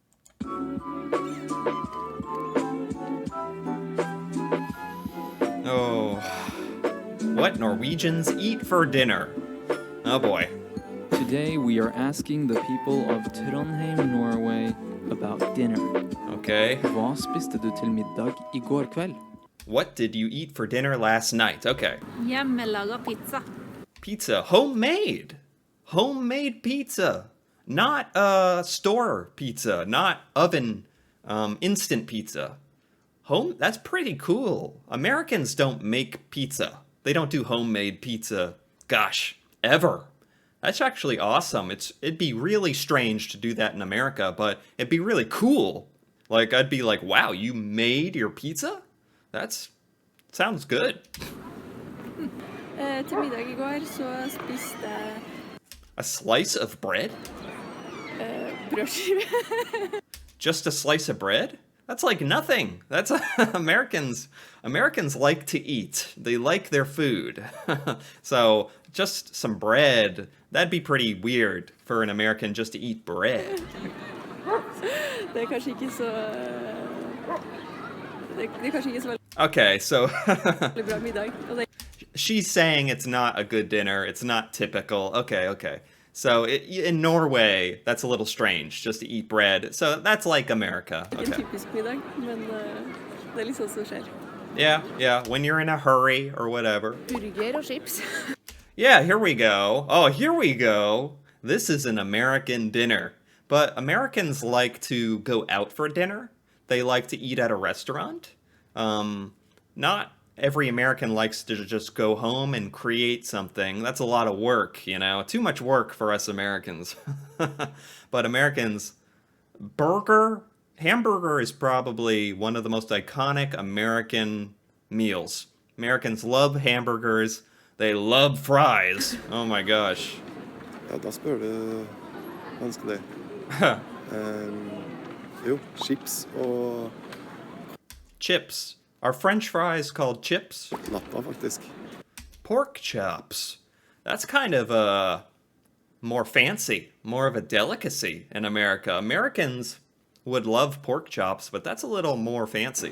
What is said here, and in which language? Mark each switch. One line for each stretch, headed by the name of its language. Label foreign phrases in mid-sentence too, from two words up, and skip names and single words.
English: Oh, what Norwegians eat for dinner. Oh boy. Today we are asking the people of Trondheim, Norway about dinner. Okay.
Norwegian: Hva spiste du til middag I går kveld?
English: What did you eat for dinner last night? Okay.
Norwegian: Hjemmelaga pizza.
English: Pizza. Homemade. Homemade pizza. Not store pizza. Not oven instant pizza. That's pretty cool. Americans don't make pizza. They don't do homemade pizza, gosh, ever. That's actually awesome. It'd be really strange to do that in America, but it'd be really cool. Like, I'd be like, wow, you made your pizza? Sounds good.
Norwegian: Til middag I går så spiste jeg
English: A slice of bread?
Norwegian: brødskive.
English: Just a slice of bread? That's like nothing. That's Americans like to eat. They like their food. So just some bread, that'd be pretty weird for an American just to eat bread.
Norwegian: Det kanskje ikke så det kanskje ikke så
English: Okay, so
Norwegian: veldig bra middag. Og det
English: she's saying it's not a good dinner. It's not typical. Okay. So in Norway, that's a little strange just to eat bread. So that's like America.
Norwegian: er ikke en typisk middag, men det er litt sånn som skjer.
English: Yeah. When you're in a hurry or whatever.
Norwegian: Burger og chips.
English: Yeah, here we go. Oh, here we go. This is an American dinner. But Americans like to go out for dinner. They like to eat at a restaurant. Not every American likes to just go home and create something. That's a lot of work, Too much work for us Americans. But Americans, hamburger is probably one of the most iconic American meals. Americans love hamburgers. They love fries. Oh my gosh.
Norwegian: Ja, da spør du vanskelig. Jo, chips og
English: Chips. Are French fries called chips?
Norwegian: lappa, faktisk.
English: Pork chops. That's kind of more fancy, more of a delicacy in America. Americans would love pork chops, but that's a little more fancy.